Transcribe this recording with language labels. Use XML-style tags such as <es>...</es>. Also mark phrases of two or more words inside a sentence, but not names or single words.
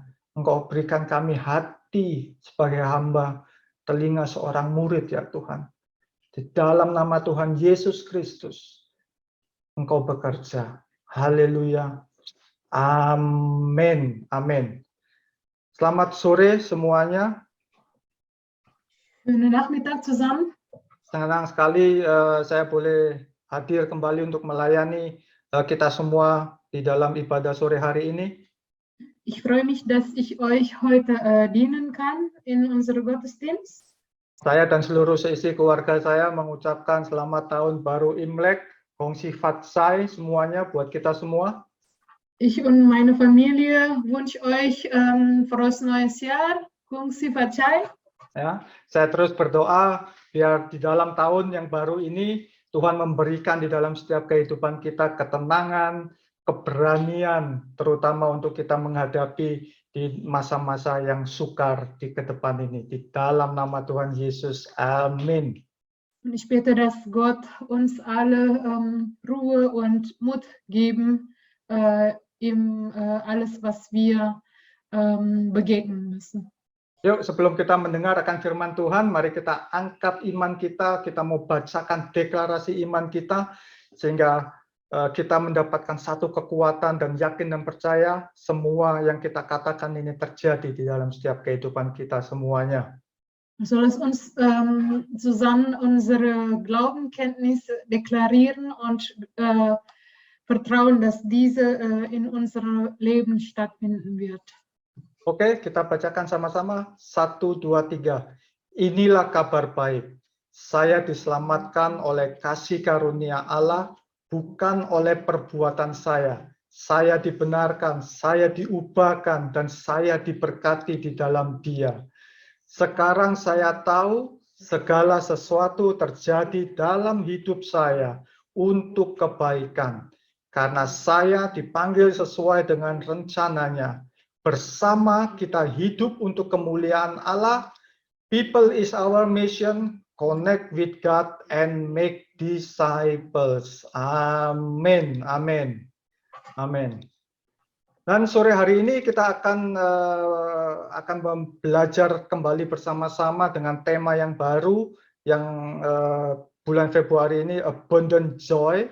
<id>Engkau berikan kami hati sebagai hamba, telinga seorang murid ya Tuhan. Di dalam nama Tuhan Yesus Kristus, Engkau bekerja. Haleluya. Amin. Amin. Selamat sore semuanya.</id> <de>Schönen Nachmittag zusammen.</de> <id>Senang sekali saya boleh hadir kembali untuk melayani kita semua di dalam ibadah sore hari ini.</id> <de>Ich freue mich, dass ich euch heute dienen kann in unserem Gottesdienst.</de> <id>Saya dan seluruh seisi keluarga saya mengucapkan selamat tahun baru Imlek,</id> <zh>Gong Xi Fat Sai</zh> <id>semuanya buat kita semua.</id> <de>Ich und meine Familie wünsche euch frohes neues Jahr.</de> <zh>Gong Xi Fat Chai.</zh> <id>Ya, saya terus berdoa biar di dalam tahun yang baru ini Tuhan memberikan di dalam setiap kehidupan kita ketenangan, keberanian, terutama untuk kita menghadapi di masa-masa yang sukar di ke depan ini. Di dalam nama Tuhan Yesus, amin.</id> <de>Und ich bete, dass Gott uns alle Ruhe und Mut geben in alles, was wir begegnen müssen.</de> <id>Yuk, sebelum kita mendengar akan firman Tuhan, mari kita angkat iman kita. Kita mau bacakan deklarasi iman kita, sehingga kita mendapatkan satu kekuatan dan yakin dan percaya semua yang kita katakan ini terjadi di dalam setiap kehidupan kita semuanya.</id> <de>So lass uns zusammen unsere Glaubenkenntnis deklarieren und vertrauen, dass diese in unserem Leben stattfinden wird.</de> <id>Oke, kita bacakan sama-sama. 1, 2, 3. Inilah kabar baik. Saya diselamatkan oleh kasih karunia Allah, bukan oleh perbuatan saya. Saya dibenarkan, saya diubahkan, dan saya diberkati di dalam Dia. Sekarang saya tahu segala sesuatu terjadi dalam hidup saya untuk kebaikan. Karena saya dipanggil sesuai dengan rencananya. Bersama kita hidup untuk kemuliaan Allah.</id> <en>People is our mission. Connect with God and make disciples.</en> <id>Amin. Amin. Amin. Dan sore hari ini kita akan belajar kembali bersama-sama dengan tema yang baru yang bulan Februari ini, Abundant Joy.</id>